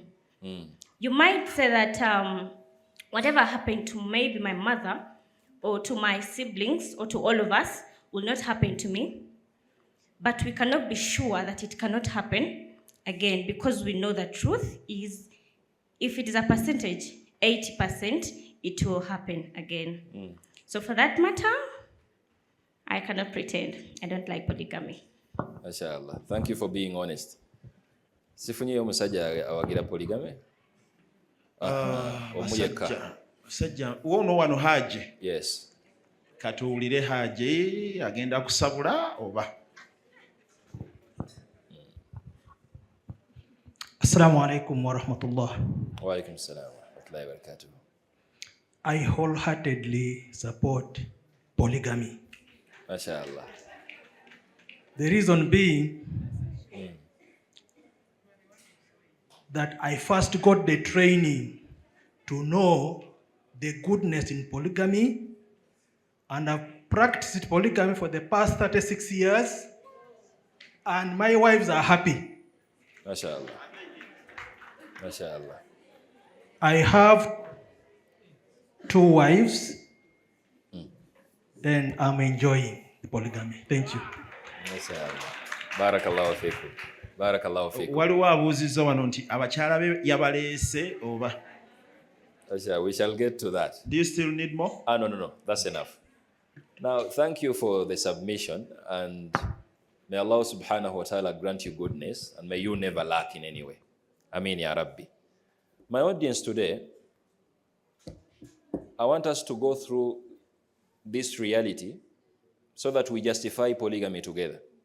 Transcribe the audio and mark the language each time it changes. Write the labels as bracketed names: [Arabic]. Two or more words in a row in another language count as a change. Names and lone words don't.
[English] You might say that whatever happened to maybe my mother or to my siblings or to all of us will not happen to me, but we cannot be sure that it cannot happen again, because we know the truth is, if it is a percentage, 80%, it will happen again. So for that matter, I cannot pretend. I don't like polygamy. Mashallah. Thank you for being honest. [Ganda] Sifunye omusajja awagira polygamy? Musajja wono wano Haji. Yes. Katuwulire Haji agenda kusabula oba? [Arabic] السلام عليكم ورحمة الله. وعليكم السلام ورحمة الله وبركاته. [English] I wholeheartedly support polygamy. Mashallah. The reason being that I first got the training to know the goodness in polygamy, and I've practiced polygamy for the past 36 years, and my wives are happy. [Arabic] ما شاء الله. ما شاء الله. [English] I have 2 wives, and I'm enjoying the polygamy. Thank you. [Arabic] ما شاء الله. بارك الله فيكم. بارك الله فيكم. [Ganda] Waliwo abuuzizza wano nti abakyala be yabaleese oba? [English] We shall get to that. Do you still need more? No. That's enough. Now, thank you for the submission, and may Allah [Arabic] سبحانه وتعالى [English] grant you goodness, and may you never lack in any way. [Arabic] آمين يا رب. [English] My audience today, I want us to go through this reality so that we justify polygamy together.